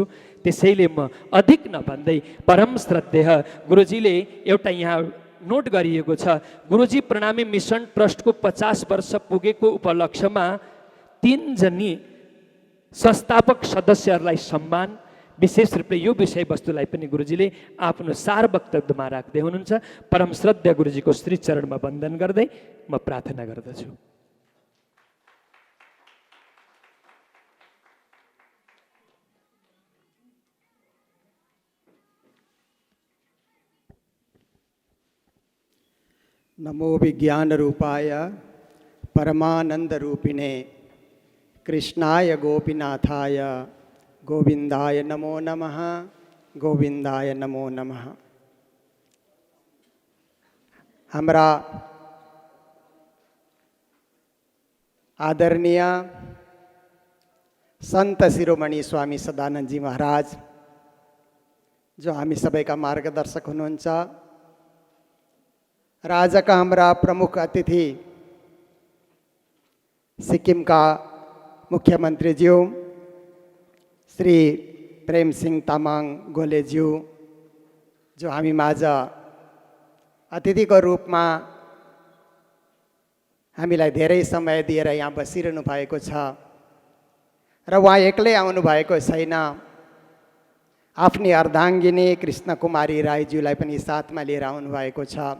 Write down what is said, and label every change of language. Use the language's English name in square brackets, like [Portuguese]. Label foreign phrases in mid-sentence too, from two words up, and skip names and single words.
[Nepali] त्यसैले म अधिक नभन्दै परम श्रद्धेय गुरुजीले एउटा यहाँ नोट गरिएको छ, गुरुजी प्रणामी मिसन ट्रस्टको 50 वर्ष पुगेको उपलक्ष्यमा 3 जनी संस्थापक सदस्यहरूलाई सम्मान, विशेष रूपले यो विषयवस्तुलाई पनि गुरुजीले आफ्नो सार वक्तव्यमा राख्दै हुनुहुन्छ। परम श्रद्धेय गुरुजीको श्री चरणमा वन्दन गर्दै म प्रार्थना गर्दछु। [Sanskrit] नमो विज्ञान रूपाय परमानंद रूपिणे कृष्णाय गोपीनाथाय गोविंदाय नमो नमः, गोविंदाय नमो नमः। [Nepali] हमारा आदरणीय संत शिरोमणि स्वामी सदानंद जी महाराज जो हामी सबैका मार्गदर्शक हुनुहुन्छ र आजका हाम्रा प्रमुख अतिथि सिक्किम का मुख्यमन्त्रीज्यू श्री प्रेम सिंह तामाङ गोलेज्यू जो हामी माझ अतिथिको रूपमा हामीलाई धेरै समय दिएर यहाँ बसिरहनु भएको छ र उहाँ एक्लै आउनु भएको छैन, आफ्नी अर्धाङ्गिनी कृष्ण कुमारी राईज्यूलाई पनि साथमा लिएर आउनु भएको छ।